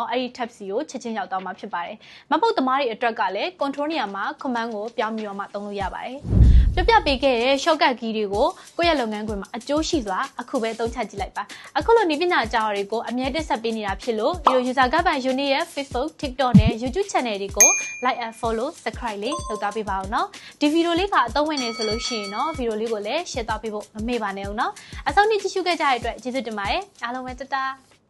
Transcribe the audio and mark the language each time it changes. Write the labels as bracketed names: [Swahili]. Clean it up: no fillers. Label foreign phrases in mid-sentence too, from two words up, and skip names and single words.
[Burmese] အဲ့ဒီ tab စီကိုချက်ချင်းရောက်သွားမှာဖြစ်ပါတယ်မပုတ်သမားတွေအတွက်ကလည်း Control နေရာမှာ command ကိုပြောင်းပြီးတော့မှသုံးလို့ရပါတယ်ပြပြပေးခဲ့တဲ့ [English] shortcut key [Burmese] တွေကိုကိုယ့်ရဲ့လုပ်ငန်းခွင်မှာအကျိုးရှိစွာအခုပဲသုံးချကြည့်လိုက်ပါအခုလိုနည်းပညာအကြောင်းတွေကိုအမြဲတက်ဆက်ပေးနေတာဖြစ်လို့ဒီလို [English] user guide [Burmese] ပိုင်း unit ရဲ့ Facebook TikTok နဲ့ [English] YouTube channel [Burmese] တွေကို [English] like and follow subscribe [Burmese] လေးလုပ်သွားပေးပါဦးနော်ဒီဗီဒီယိုလေးကအသုံးဝင်နေဆိုလို့ရှိရင်တော့ဗီဒီယိုလေးကိုလည်း share သွားပေးဖို့မမေ့ပါနဲ့ဦးနော်အဆုံးထိကြည့်ရှုခဲ့ကြတဲ့အတွက်ကျေးဇူးတင်ပါတယ်အားလုံးပဲတတား